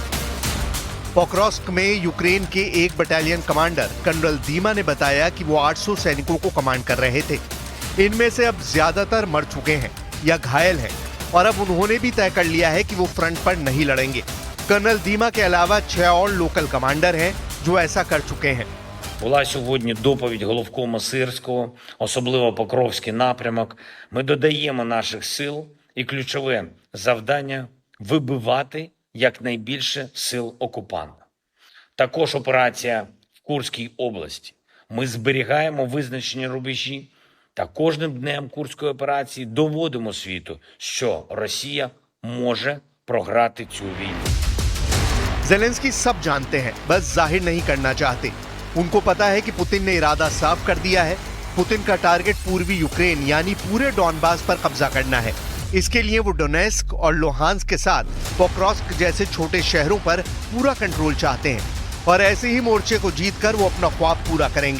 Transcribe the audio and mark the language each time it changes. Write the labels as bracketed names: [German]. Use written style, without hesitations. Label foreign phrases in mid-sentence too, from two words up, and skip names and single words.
[Hindi] पोक्रोस्क में यूक्रेन के एक बटालियन कमांडर कर्नल दीमा ने बताया कि वो 800 सैनिकों को कमांड कर रहे थे। इनमें से अब ज्यादातर मर चुके हैं या घायल हैं और अब उन्होंने भी तय कर लिया है कि वो फ्रंट पर नहीं लड़ेंगे। कर्नल दीमा के अलावा 6 और लोकल कमांडर हैं जो ऐसा कर चुके हैं। [Ukrainian] Була сьогодні доповідь головкома Сирського, особливо Покровський напрямок. Ми додаємо наших сил і ключове завдання – вибивати якнайбільше сил окупанта. Також операція в Курській області. Ми зберігаємо визначені рубежі та кожним днем Курської операції доводимо світу, що Росія може програти цю війну. [Hindi] ज़ेलेंस्की सब जानते हैं, बस जाहिर नहीं करना चाहते। उनको पता है कि पुतिन ने इरादा साफ कर दिया है। पुतिन का टारगेट पूर्वी यूक्रेन यानी पूरे डॉनबास पर कब्जा करना है। इसके लिए वो डोनेस्क और लोहांस्क के साथ पोक्रोस्क जैसे छोटे शहरों पर पूरा कंट्रोल चाहते हैं और ऐसे ही मोर्चे को जीतकर वो अपना ख्वाब पूरा करेंगे।